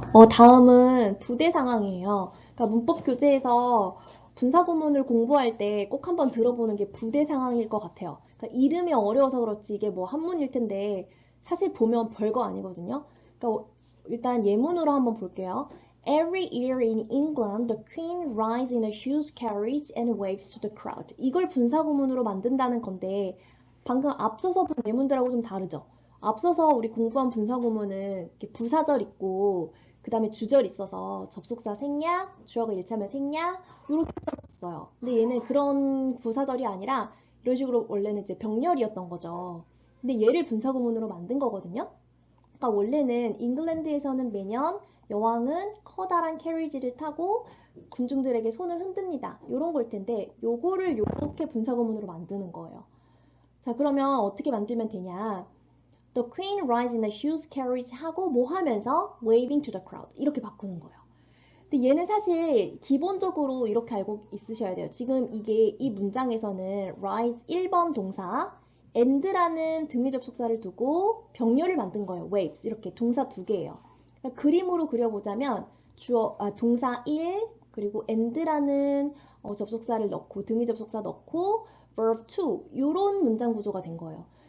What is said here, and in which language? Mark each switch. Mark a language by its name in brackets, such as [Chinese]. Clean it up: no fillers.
[Korean] 다음은 부대 상황이에요. 그러니까 문법 교재에서 분사구문을 공부할 때 꼭 한번 들어보는 게 부대 상황일 것 같아요. 그러니까 이름이 어려워서 그렇지 이게 뭐 한문일 텐데 사실 보면 별거 아니거든요. 그러니까 일단 예문으로 한번 볼게요. [English] Every year in England, the Queen rides in a huge carriage and waves to the crowd. [Korean] 이걸 분사구문으로 만든다는 건데 방금 앞서서 본 예문들하고 좀 다르죠. 앞서서 우리 공부한 분사구문은 이렇게 부사절 있고 그 다음에 주절 있어서 접속사 생략, 주어가 일치하면 생략 이렇게 썼어요. 근데 얘는 그런 부사절이 아니라 이런 식으로 원래는 이제 병렬이었던 거죠. 근데 얘를 분사구문으로 만든 거거든요. 그러니까 원래는 잉글랜드에서는 매년 여왕은 커다란 캐리지를 타고 군중들에게 손을 흔듭니다. 이런 걸 텐데 요거를 요렇게 분사구문으로 만드는 거예요. 자, 그러면 어떻게 만들면 되냐? [English] The queen rides in a huge carriage [Korean] 하고 뭐 하면서 [English] waving to the crowd [Korean] 이렇게 바꾸는 거예요. 근데 얘는 사실 기본적으로 이렇게 알고 있으셔야 돼요. 지금 이게 이 문장에서는 rise 1번 동사 and라는 등위 접속사를 두고 병렬을 만든 거예요. waves 이렇게 동사 두 개예요. 그러니까 그림으로 그려보자면 동사 1 그리고 and라는 접속사를 넣고 등위 접속사 넣고 verb 2 이런 문장 구조가 된 거예요.